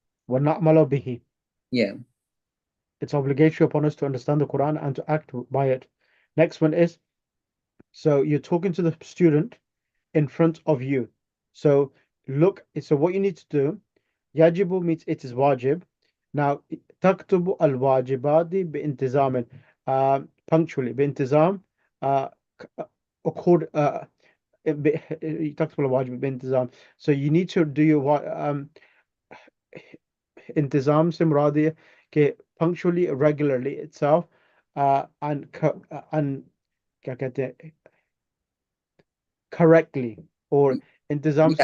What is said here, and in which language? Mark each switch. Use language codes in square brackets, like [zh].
[ar] وَنَعْمَلُ بِهِ. [en] Yeah. It's obligatory upon us to understand the Quran and to act by it. Next one is, so you're talking to the student in front of you. So look, so what you need to do, yajibu means it is wajib. Now, [ar] تكتب الواجبات بانتظام, [en] punctually, [ar] بانتظام, [en] accord, [ar] تكتب الواجب بانتظام. [en] So you need to do your [hi] इंतजाम से मुराद है कि [en] punctually, regularly itself, and [hi] क्या कहते हैं, [en] correctly, or [hi] इंतजाम